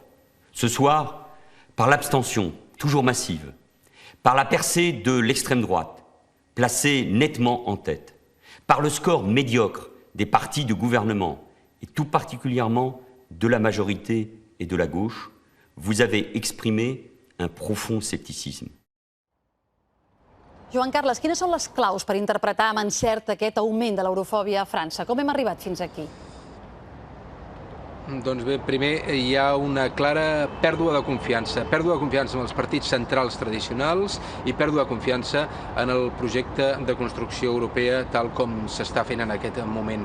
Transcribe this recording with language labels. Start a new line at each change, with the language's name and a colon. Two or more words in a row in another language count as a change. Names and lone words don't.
French: Ce soir, par l'abstention toujours massive, par la percée de l'extrême droite, placée nettement en tête, par le score médiocre des partis de gouvernement, et tout particulièrement de la majorité et de la gauche, vous avez exprimé un profond scepticisme.
Catalan: Joan Carles, quines són les claus per interpretar amb encert aquest augment de l'eurofòbia a França? Com hem arribat fins aquí? Doncs bé, primer hi ha una clara pèrdua de confiança en els partits centrals tradicionals i pèrdua de confiança en el projecte de construcció europea tal com s'està fent en aquest moment.